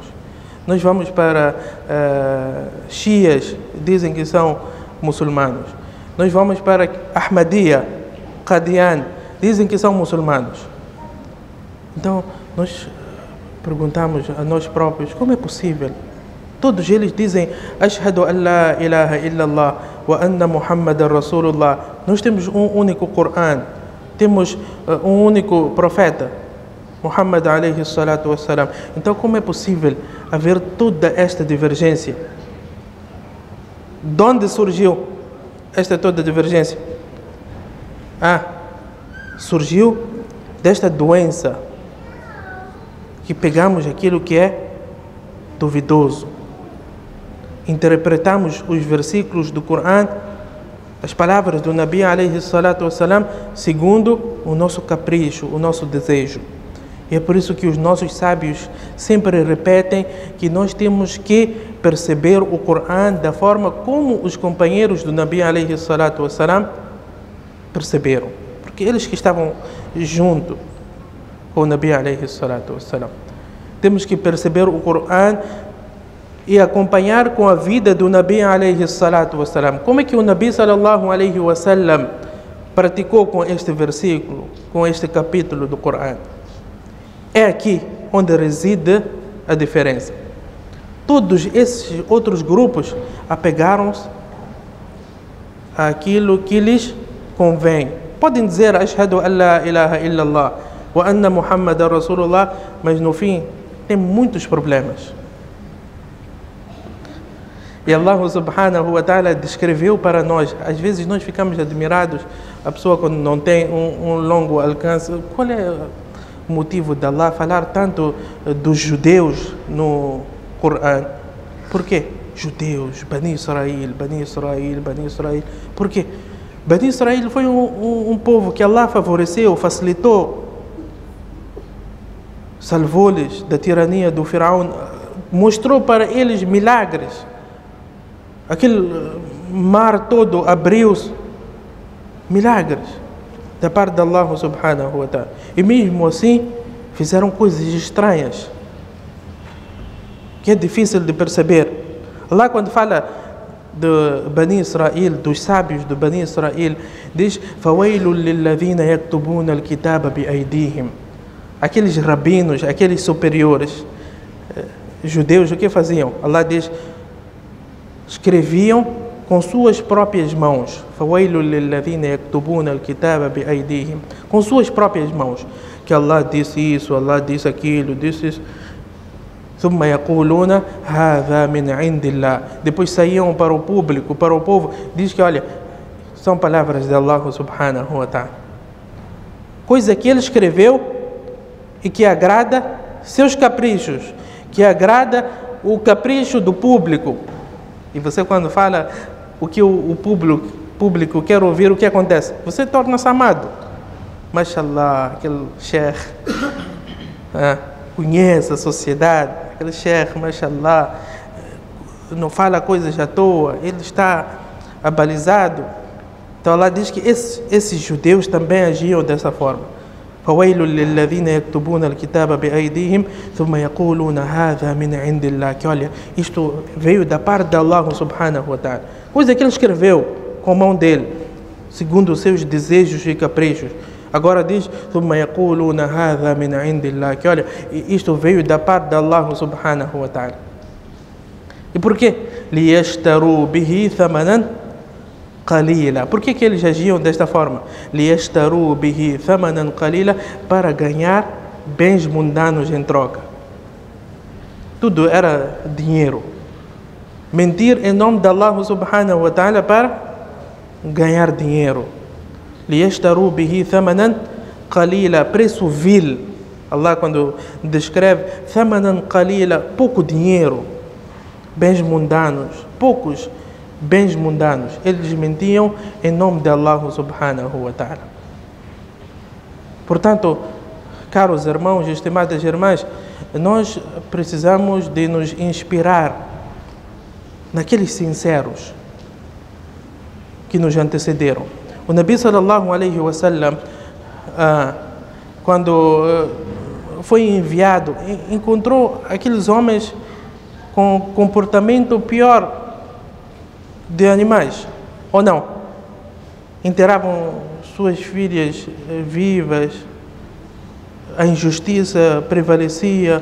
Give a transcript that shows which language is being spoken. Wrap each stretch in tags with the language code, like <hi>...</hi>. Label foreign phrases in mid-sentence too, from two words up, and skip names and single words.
<pt>Nós vamos para xias, dizem que são muçulmanos. Nós vamos para Ahmadiyya, Qadian, dizem que são muçulmanos. Então nós perguntamos a nós próprios: como é possível? Todos eles dizem</pt> <ar>أشهد أن لا إله إلا الله وأن محمدا رسول الله.</ar> <pt>Nós temos um único Corão, temos um único profeta,</pt> <ar>محمد عليه الصلاة والسلام.</ar> <pt>Então como é possível haver toda esta divergência? De onde surgiu esta toda divergência? Surgiu desta doença, que pegamos aquilo que é duvidoso, interpretamos os versículos do Corão, as palavras do</pt> <ar>نبي عليه الصلاة والسلام,</ar> <pt>segundo o nosso capricho, o nosso desejo. E é por isso que os nossos sábios sempre repetem que nós temos que perceber o Corão da forma como os companheiros do</pt> <ar>نبي عليه الصلاة والسلام</ar> <pt>perceberam. Porque eles que estavam junto com o</pt> <ar>نبي عليه الصلاة والسلام.</ar> <pt>Temos que perceber o Corão e acompanhar com a vida do</pt> <ar>نبي عليه الصلاة والسلام.</ar> <pt>Como é que o</pt> <ar>نبي صلى الله عليه وسلم</ar> <pt>praticou com este versículo, com este capítulo do Corão? É aqui onde reside a diferença. Todos esses outros grupos apegaram-se àquilo que lhes convém. Podem dizer</pt> <ar>أشهد أن لا إله إلا الله وأن محمدا رسول الله,</ar> <pt>mas no fim tem muitos problemas. E</pt> <ar>الله سبحانه وتعالى</ar> <pt>descreveu para nós, às vezes nós ficamos admirados, a pessoa quando não tem um longo alcance, qual é o motivo de Allah falar tanto dos judeus no Corão? Por quê? Judeus, Bani Israel, Bani Israel, Bani Israel. Por quê? Bani Israel foi um povo que Allah favoreceu, facilitou, salvou-lhes da tirania do Firaun, mostrou para eles milagres. Aquele mar todo abriu-se, milagres da parte de</pt> <ar>الله سبحانه وتعالى.</ar> <pt>E mesmo assim fizeram coisas estranhas que é difícil de perceber. Allah, quando fala de Bani Israel, dos sábios de Bani Israel, diz:</pt> <ar>"فويل للذين يكتبون الكتاب بأيديهم."</ar> <pt>Aqueles rabinos, aqueles superiores judeus, o que faziam? Allah diz: escreviam com suas próprias mãos.</pt> <ar>"فويل للذين يكتبون الكتاب بأيديهم."</ar> <pt>Com suas próprias mãos. Que Allah disse isso, Allah disse aquilo, disse isso.</pt> <ar>ثم يقولون هذا من عند الله.</ar> <pt>Depois saíam para o público, para o povo, diz que olha, são palavras de</pt> <ar>الله سبحانه وتعالى.</ar> <pt>Coisa que ele escreveu e que agrada seus caprichos, que agrada o capricho do público. E você, quando fala o que o público quer ouvir, o que acontece? Você torna-se amado. Mashallah, aquele sheikh conhece a sociedade, aquele sheikh, mashallah, não fala coisas à toa, ele está abalizado. Então Allah diz que esses judeus também agiam dessa forma.</pt> <ar>فَوَيْلٌ لِلَّذِينَ يَكْتُبُونَ الْكِتَابَ بِأَيْدِيهِمْ ثُمَّ يَقُولُونَ هَذَا مِنْ عِنْدِ اللَّهِ.</ar> <pt>Que olha, isto veio da parte de</pt> <ar>الله سبحانه وتعالى.</ar> <pt>Coisa que ele escreveu com a mão dele, segundo os seus desejos e caprichos. Agora diz:</pt> <ar>ثُمَّ يَقُولُونَ هَذَا مِنْ عِنْدِ اللَّهِ.</ar> <pt>Que olha, isto veio da parte de</pt> <ar>الله سبحانه وتعالى.</ar> <pt>E por quê?</pt> <ar>لِيَشْتَرُوا بِهِ ثَمَنًا قَلِيلًا.</ar> <pt>Por que eles agiam desta forma?</pt> <ar>لِيَشْتَرُوا بِهِ ثَمَنًا قَلِيلًا.</ar> <pt>Para ganhar bens mundanos em troca. Tudo era dinheiro. Mentir em nome de</pt> <ar>الله سبحانه وتعالى</ar> <pt>para ganhar dinheiro.</pt> <ar>لِيَشْتَرُوا بِهِ ثَمَنًا قَلِيلًا.</ar> <pt>Preço vil. Allah, quando descreve</pt> <ar>ثَمَنًا قَلِيلًا,</ar> <pt>pouco dinheiro, bens mundanos, poucos bens mundanos. Eles mentiam em nome de</pt> <ar>الله سبحانه وتعالى.</ar> <pt>Portanto, caros irmãos e estimadas irmãs, nós precisamos de nos inspirar naqueles sinceros que nos antecederam.</pt> <ar>O نبي صلى الله عليه وسلم,</ar> <pt>quando foi enviado, encontrou aqueles homens com comportamento pior de animais, ou não? Enterravam suas filhas vivas, a injustiça prevalecia.</pt>